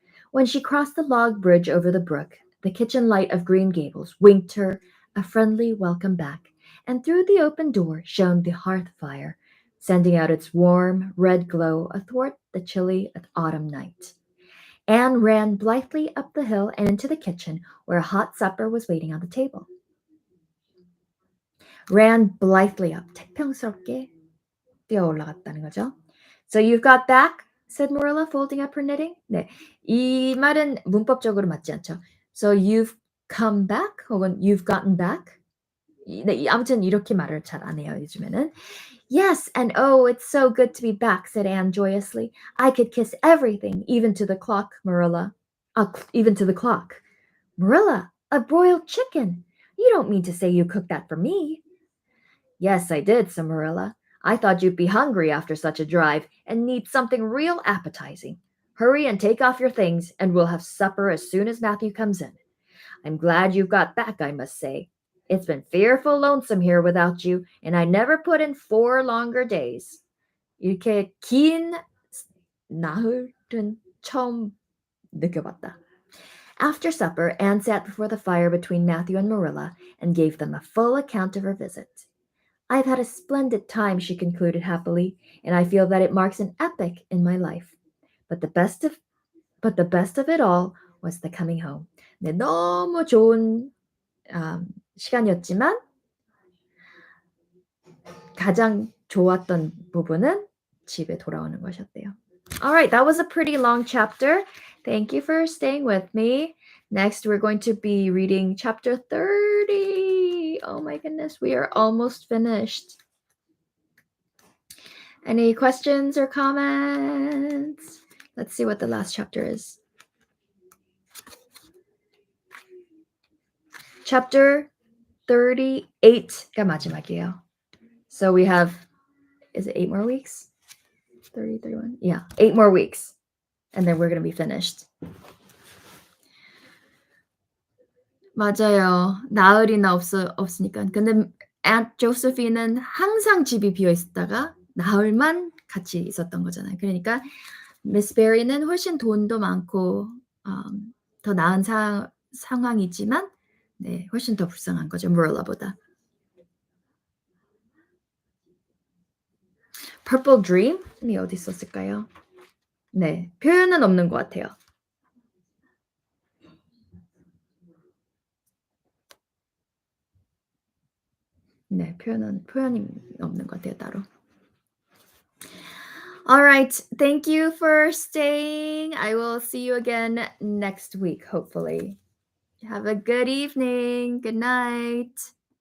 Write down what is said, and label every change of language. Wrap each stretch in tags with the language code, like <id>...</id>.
<en>When she crossed the log bridge over the brook, the kitchen light of Green Gables winked her a friendly welcome back, and through the open door shone the hearth fire, sending out its warm, red glow athwart the chilly autumn night. Anne ran blithely up the hill and into the kitchen, where a hot supper was waiting on the table. Ran blithely up,</en> <ko>태평스럽게 뛰어 올라갔다는 거죠.</ko> <en>So you've got back, said Marilla, folding up her knitting.</en> <ko>네, 이 말은 문법적으로 맞지 않죠.</ko> <en>So you've come back</en> <ko>혹은</ko> <en>you've gotten back.</en> <ko>네, 아무튼 이렇게 말을 잘 안 해요, 요즘에는.</ko> <en>Yes, and oh, it's so good to be back, said Anne joyously. I could kiss everything, even to the clock, Marilla. Even to the clock. Marilla, a broiled chicken. You don't mean to say you cooked that for me? Yes, I did, said Marilla. I thought you'd be hungry after such a drive and need something real appetizing. Hurry and take off your things, and we'll have supper as soon as Matthew comes in. I'm glad you've got back, I must say. It's been fearful lonesome here without you, and I never put in 4 longer days.</en> <ko>이렇게 긴 나흘은 처음 느껴봤다.</ko> <en>After supper, Anne sat before the fire between Matthew and Marilla and gave them a full account of her visit. I've had a splendid time, she concluded happily, and I feel that it marks an epoch in my life. But the best of it all was the coming home.</en> <ko>네, 너무 좋은 시간이었지만 가장 좋았던 부분은 집에 돌아오는 것이었대요.</ko> <en>All right, that was a pretty long chapter. Thank you for staying with me. Next, we're going to be reading chapter 30. Oh my goodness, we are almost finished. Any questions or comments? Let's see what the last chapter is.</en> <ko>Chapter 38가 마지막이에요.</ko> <en>So we have, is it 8 more weeks? 30, 31? Yeah, 8 more weeks. And then we're going to be finished.</en> <ko>맞아요. 나흘이나 없으니까. 근데 Aunt Josephine은 항상 집이 비어 있었다가 나흘만 같이 있었던 거잖아요. 그러니까 Miss Barry는 훨씬 돈도 많고 더 나은 상황이지만 네, 훨씬 더 불쌍한 거죠. Marilla보다. Purple Dream이 어디 있었을까요? 네, 표현은 없는 것 같아요. 네, 표현이 없는 것 같아요, 따로.</ko> <en>All right, thank you for staying. I will see you again next week, hopefully. Have a good evening. Good night.</en>